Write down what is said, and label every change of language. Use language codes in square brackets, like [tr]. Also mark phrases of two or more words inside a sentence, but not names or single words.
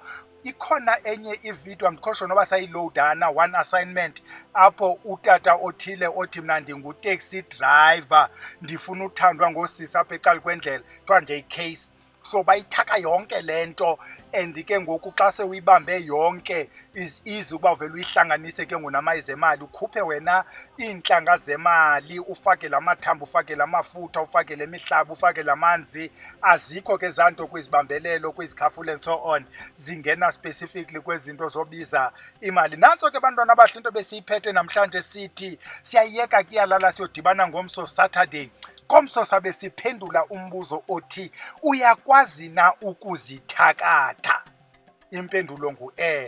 [xh] Ikhona enye ividiyo, andikho noba sayilowudana, [en] one assignment, [xh] apho utata othile othi mna ndingu- [en] taxi driver, [xh] ndifuna uthandwa ngoosisi apha ecala kwendlela, kuthiwa nje icase. So bayithaka yonke le nto, and ke ngoku xa sewuyibambe yonke [en] is easy [xh] ukuba uvele uyihlanganise ke ngonamayeza emali, ukhuphe wena iintlanga zemali, ufake la mathambo, ufake la mafutha, ufake le mihlaba, ufake la manzi. Azikho ke zanto kwizibambelelo, kwizikhafulo [en] and so on, [xh] zingena specifically kwezinto zobiza imali. Nantso ke bantwana abahle into besiyiphethe namhlanje, sithi siyayeka kuyalala siyodibana ngomso Saturday. Komso sabe siphendula umbuzo othi, uyakwazi na ukuzithakatha? Impendulo ngu-ewe.